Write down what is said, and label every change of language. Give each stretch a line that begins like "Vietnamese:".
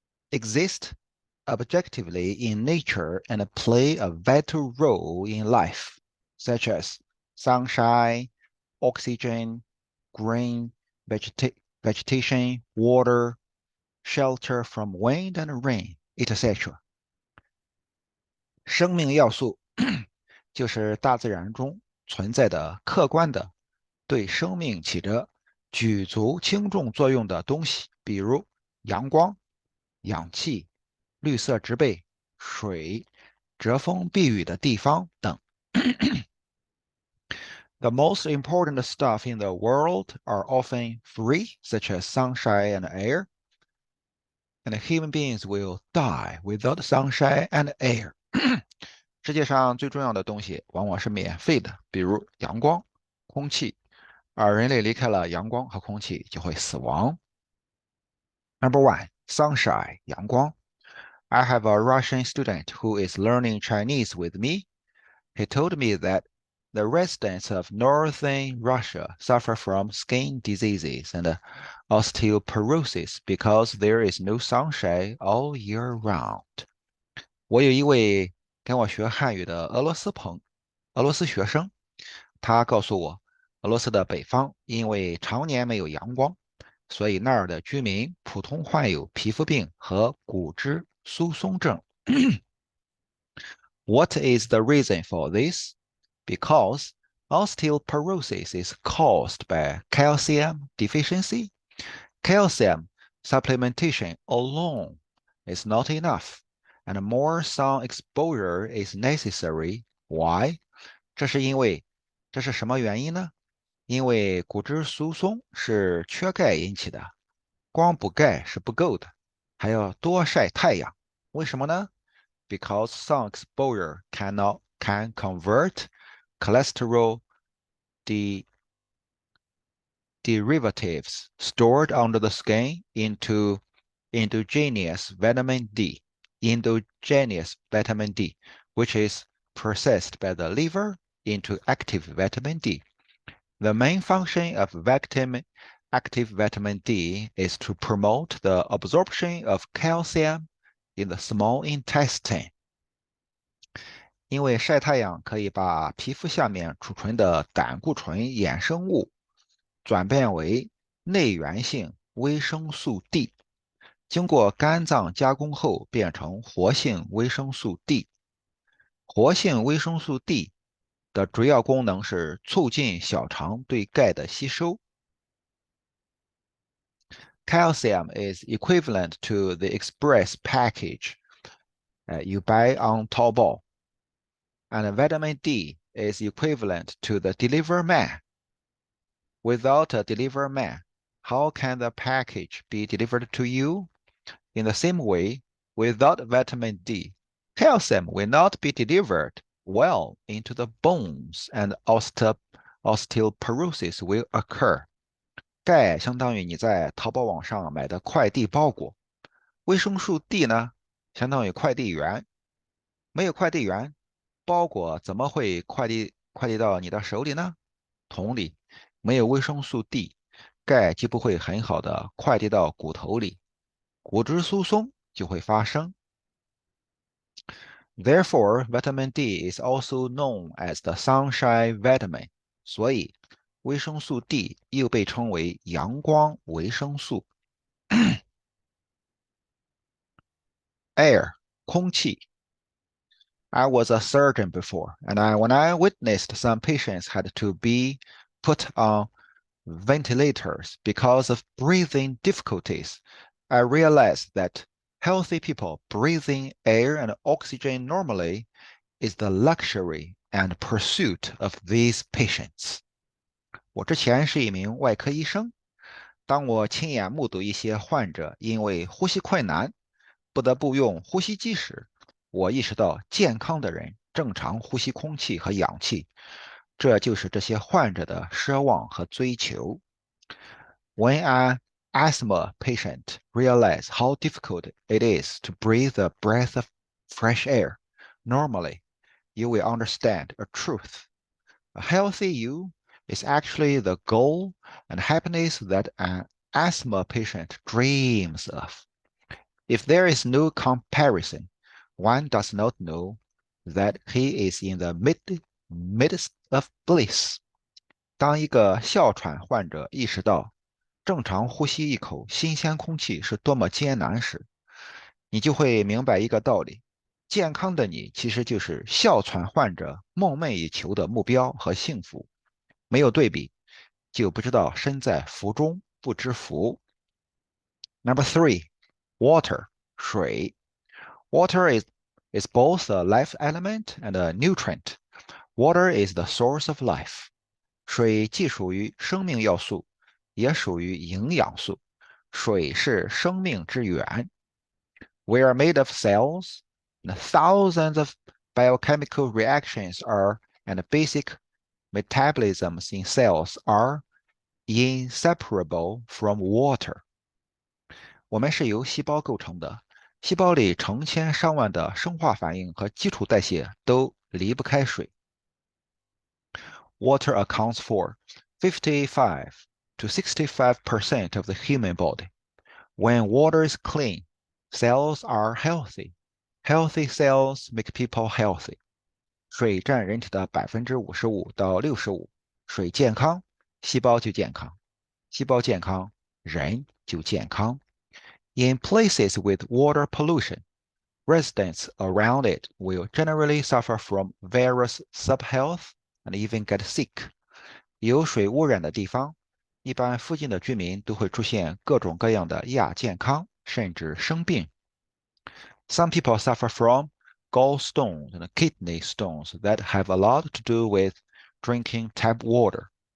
English: exist objectively in nature and play a vital role in life, such as sunshine, oxygen, green vegetation, water, shelter from wind and rain, etc.
Chinese: 生命要素就是大自然中存在的客观的对生命起着举足轻重作用的东西，比如阳光、氧气、绿色植被、水、遮风避雨的地方等。
English: The most important stuff in the world are often free, such as sunshine and air, and human beings will die without sunshine and air.
Chinese: 世界上最重要的东西往往是免费的，比如阳光、空气，而人类离开了阳光和空气就会死亡。
English: Number one, sunshine, 阳光。 I have a Russian student who is learning Chinese with me. He told me that the residents of northern Russia suffer from skin diseases and osteoporosis because there is no sunshine all year round.
Chinese: 我有一位跟我学汉语的俄罗斯学生，他告诉我，俄罗斯的北方因为常年没有阳光，所以那儿的居民普通患有皮肤病和骨质疏松症。
English: What is the reason for this? Because osteoporosis is caused by calcium deficiency. Calcium supplementation alone is not enough, and more sun exposure is necessary. Why?
Chinese: 这是什么原因呢？因为骨质疏松是缺钙引起的，光补钙是不够的，还要多晒太阳。为什么呢？
English: Because sun exposure can convert cholesterol derivatives stored under the skin into endogenous vitamin D, which is processed by the liver into active vitamin D. The main function of active vitamin D is to promote the absorption of calcium in the small intestine.
Chinese: 因为晒太阳可以把皮肤下面储存的胆固醇衍生物转变为内源性维生素 D， 经过肝脏加工后变成活性维生素 D。活性维生素 D 的主要功能是促进小肠对钙的吸收。
English: Calcium is equivalent to the express package you buy on Taobao, and vitamin D is equivalent to the delivery man. Without a delivery man, how can the package be delivered to you? In the same way, without vitamin D, calcium will not be delivered well into the bones and osteoporosis will occur.
Chinese: 钙相当于你在淘宝网上买的快递包裹，维生素 D 呢，相当于快递员。没有快递员，包裹怎么会快递到你的手里呢？同理，没有维生素 D，钙就不会很好的快递到骨头里，骨质疏松就会发生。
English: Therefore, vitamin D is also known as the sunshine vitamin.
Chinese: 所以，维生素 D 又被称为阳光维生素。
English: Air 空气。 I was a surgeon before, and when I witnessed some patients had to be put on ventilators because of breathing difficulties, I realized that healthy people breathing air and oxygen normally is the luxury and pursuit of these patients.
Chinese: 我之前是一名外科医生，当我亲眼目睹一些患者因为呼吸困难不得不用呼吸机时，我意识到健康的人正常呼吸空气和氧气，这就是这些患者的奢望和追求。
English: When asthma patient realize how difficult it is to breathe a breath of fresh air, normally you will understand a truth. A healthy you is actually the goal and happiness that an asthma patient dreams of. If there is no comparison, one does not know that he is in the midst of bliss.
Chinese: 当一个哮喘患者意识到正常呼吸一口新鲜空气是多么艰难时，你就会明白一个道理：健康的你其实就是哮喘患者梦寐以求的目标和幸福。没有对比，就不知道身在福中不知福。
English: Number three, water, 水。 Water is both a life element and a nutrient. Water is the source of life.
Chinese: 水既属于生命要素，也属于营养素。水是生命之源。
English: We are made of cells, and thousands of biochemical reactions are, and basic metabolisms in cells are inseparable from water.
Chinese: 我们是由细胞构成的，细胞里成千上万的生化反应和基础代谢都离不开水。
English: Water accounts for 55 to 65% of the human body. When water is clean, cells are healthy. Healthy cells make people healthy.
Chinese: 水占人体的55%到65%，水健康，细胞就健康，细胞健康，人就健康。
English: In places with water pollution, residents around it will generally suffer from various subhealth and even get sick.
Chinese: 有水污染的地方，一般附近的居民都会出现各种各样的亚健康，甚至生病。
English: Some people suffer from gallstones and kidney stones that have a lot to do with drinking tap water.